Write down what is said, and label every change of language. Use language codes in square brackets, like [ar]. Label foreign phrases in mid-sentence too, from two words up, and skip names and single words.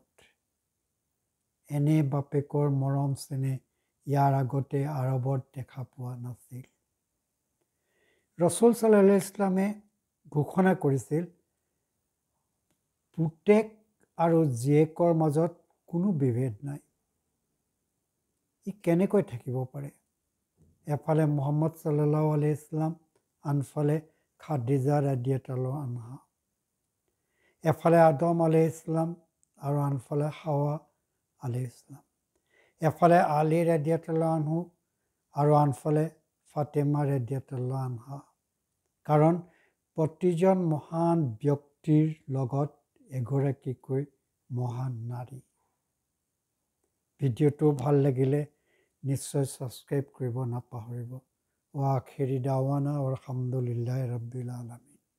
[as] এনে বাপেকৰ মৰম চেনেহ ইয়াৰ আগতে আৰৱত দেখা পোৱা নাছিল। ৰচুল [ar] صلى الله عليه وسلم [as] ঘোষণা কৰিছিল, পুতেক আৰু জীয়েকৰ মাজত কোনো বিভেদ নাই। ই কেনেকৈ থাকিব পাৰে? এফালে মুহাম্মদ [ar] صلى الله عليه وسلم, [as] আনফালে খাদিজা [ar] رضي الله عنها. [as] এফালে আদম [ar] عليه السلام [as] আৰু আনফালে হাৱা [ar] عليه السلام. [as] এফালে আলী [ar] رضي الله عنه [as] আৰু আনফালে ফাতেমা [ar] رضي الله عنها. [as] কাৰণ প্ৰতিজন মহান ব্যক্তিৰ লগত এগৰাকীকৈ মহান নাৰী। ভিডিঅ'টো ভাল লাগিলে নিশ্চয় ছাবস্ক্ৰাইব কৰিব নাপাহৰিব। [ar] وآخر دعوانا الحمد لله رب العالمين.